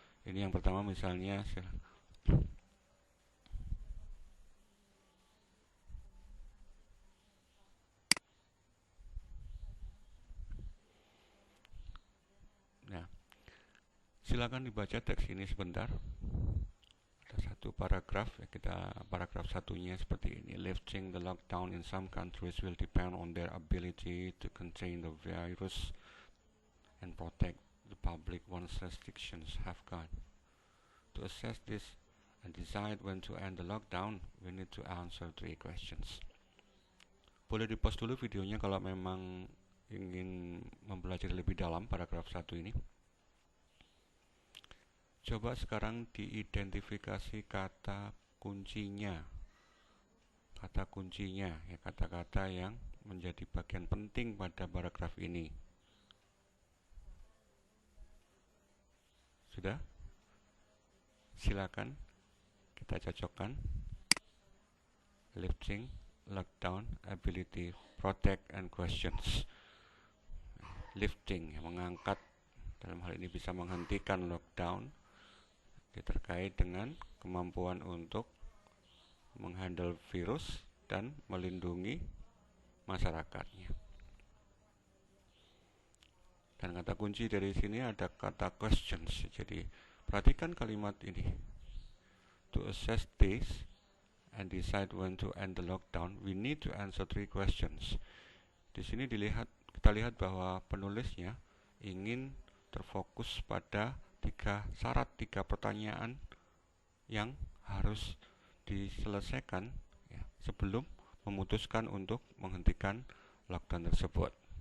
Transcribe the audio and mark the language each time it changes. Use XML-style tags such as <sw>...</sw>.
<id>Ini yang pertama misalnya, nah, silakan dibaca teks ini sebentar. Ada satu paragraf ya, kita paragraf satunya seperti ini.</id> <en>Lifting the lockdown in some countries will depend on their ability to contain the virus and protect the public once restrictions have gone. To assess this and decide when to end the lockdown, we need to answer 3 questions.</en> <id>Boleh di-pause dulu videonya kalau memang ingin mempelajari lebih dalam paragraf 1 ini. Coba sekarang diidentifikasi kata kuncinya. Kata kuncinya, ya, kata-kata yang menjadi bagian penting pada paragraf ini. Sudah? Silakan kita cocokkan.</id> <en>Lifting, lockdown, ability, protect, and questions.</en> <id>Lifting, mengangkat, dalam hal ini bisa menghentikan lockdown, terkait dengan kemampuan untuk menghandle virus dan melindungi masyarakatnya. Dan kata kunci dari sini ada kata questions. Jadi perhatikan kalimat ini.</id> <en>To assess this and decide when to end the lockdown, we need to answer 3 questions.</en> <id>Di sini kita lihat bahwa penulisnya ingin terfokus pada 3 syarat, 3 pertanyaan yang harus diselesaikan ya, sebelum memutuskan untuk menghentikan lockdown tersebut.</id>